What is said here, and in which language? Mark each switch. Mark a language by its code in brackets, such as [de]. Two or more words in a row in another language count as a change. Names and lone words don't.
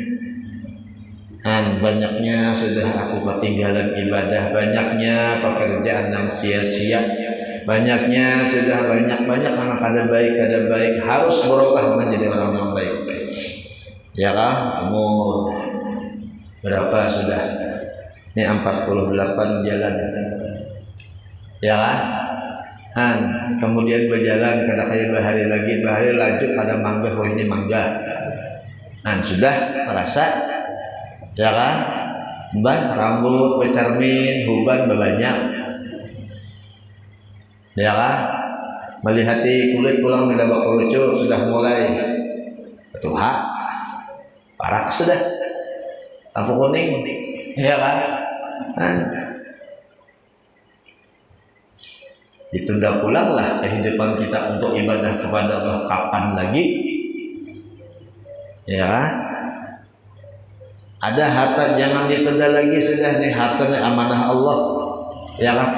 [id] Banyaknya sudah aku ketinggalan ibadah, banyaknya pekerjaan yang sia-sia, banyaknya sudah banyak anak kada baik, harus berubah menjadi orang yang baik. Ya kan? Umur berapa sudah? Ini 48 jalan. Ya kan? [bjn] Kemudian berjalan kada kayak bahari lagi, bahari lanjut kada mangga, oh ini mangga. Sudah merasa ya kan, mbah rambut becermin, huban bebanyak, ya kan, melihati kulit pulang mendapat kerucut, sudah mulai tuha, parak sudah, lampu kuning, [id] ya kan, ditunda pulanglah kehidupan kita untuk ibadah kepada Allah kapan lagi, ya kan? Ada harta jangan ditunda lagi, sudah nih hartanya amanah Allah, ya kan?